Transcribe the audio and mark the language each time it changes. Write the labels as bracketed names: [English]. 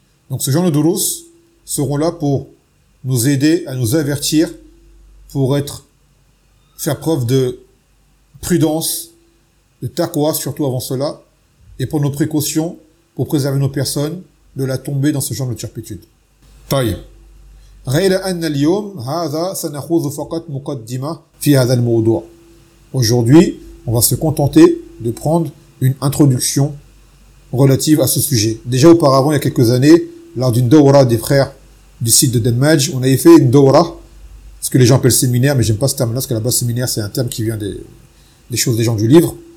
[French] Donc ce genre de durus seront là pour nous aider à nous avertir, pour faire preuve de prudence, de taqwa surtout avant cela, et pour nos précautions, pour préserver nos personnes de la tomber dans ce genre de turpitude. [Arabic] طيب. غير أن اليوم هذا سنخوذ فقط مقدمة في هذا الموضوع. [French] Aujourd'hui, on va se contenter de prendre une introduction relative à ce sujet. Déjà auparavant, il y a quelques années, lors d'une daura des frères du site de Denmaj, on avait fait une daura, ce que les gens appellent séminaire, mais j'aime pas ce terme-là, parce qu'à la base, séminaire, c'est un terme qui vient des choses des gens du livre.